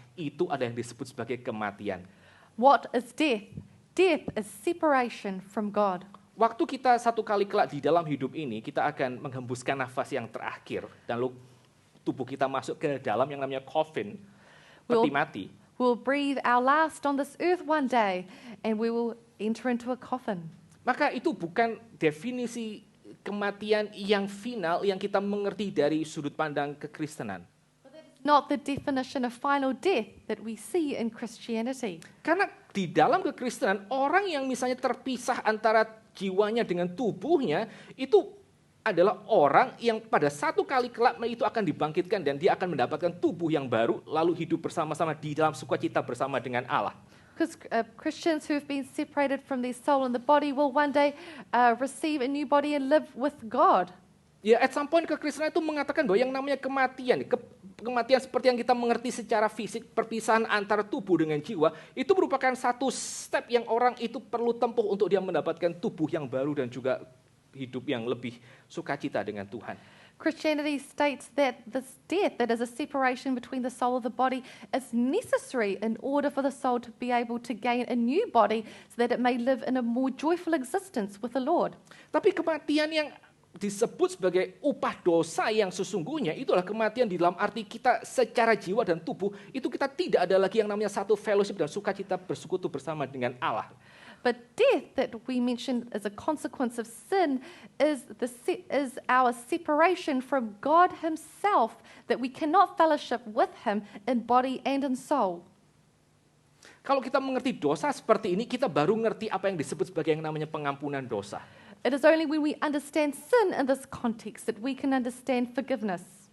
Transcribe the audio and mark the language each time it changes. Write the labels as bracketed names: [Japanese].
[Indonesian] Itu ada yang disebut sebagai kematian. [English] What is death? Death is separation from God. [Indonesian] Waktu kita satu kali kelak di dalam hidup ini, kita akan menghembuskan nafas yang terakhir. Dan lalu tubuh kita masuk ke dalam yang namanya coffin, peti mati. [English] We'll breathe our last on this earth one day, and we will enter into a coffin. [Indonesian] Maka itu bukan definisi kematian yang final yang kita mengerti dari sudut pandang kekristenan. [English] Not the definition of final death that we see in Christianity. [Indonesian] Karena di dalam kekristenan, orang yang misalnya terpisah antara jiwanya dengan tubuhnya, itu adalah orang yang pada satu kali kelak itu akan dibangkitkan dan dia akan mendapatkan tubuh yang baru, lalu hidup bersama-sama di dalam sukacita bersama dengan Allah. [English] Because Christians who have been separated from their soul and the body will one day receive a new body and live with God. [Indonesian] Ya, [English] at some point [Indonesian] kekristenan itu mengatakan bahwa yang namanya kematian, kematian seperti yang kita mengerti secara fisik, perpisahan antara tubuh dengan jiwa, itu merupakan satu step yang orang itu perlu tempuh untuk dia mendapatkan tubuh yang baru dan juga hidup yang lebih sukacita dengan Tuhan. [English] Christianity states that this death, that is a separation between the soul of the body, is necessary in order for the soul to be able to gain a new body so that it may live in a more joyful existence with the Lord. [Indonesian] Tapi kematian yang disebut sebagai upah dosa yang sesungguhnya itulah kematian di dalam arti kita secara jiwa dan tubuh itu kita tidak ada lagi yang namanya satu fellowship dan sukacita bersekutu bersama dengan Allah. [English] But death that we mentioned as a consequence of sin is our separation from God himself, that we cannot fellowship with him in body and in soul. [Indonesian] Kalau kita mengerti dosa seperti ini, kita baru ngerti apa yang disebut sebagai yang namanya pengampunan dosa. [English] It is only when we understand sin in this context that we can understand forgiveness.